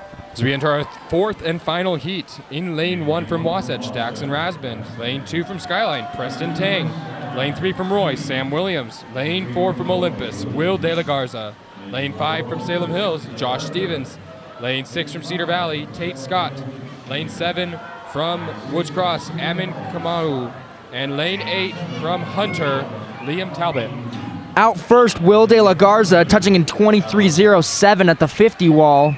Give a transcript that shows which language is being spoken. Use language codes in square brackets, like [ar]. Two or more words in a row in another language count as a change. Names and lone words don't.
[en] As we enter our fourth and final heat, in lane 1 from Wasatch, Daxon Rasband. Lane 2 from Skyline, Preston Tang. Lane 3 from Roy, Sam Williams. Lane 4 from Olympus, Will De La Garza. Lane 5 from Salem Hills, Josh Stevens. Lane 6 from Cedar Valley, Tate Scott. Lane 7 from Woods Cross, Amin Kamau. And lane 8 from Hunter, Liam Talbot. Out first, Will De La Garza, touching in 23.07 at the 50 wall.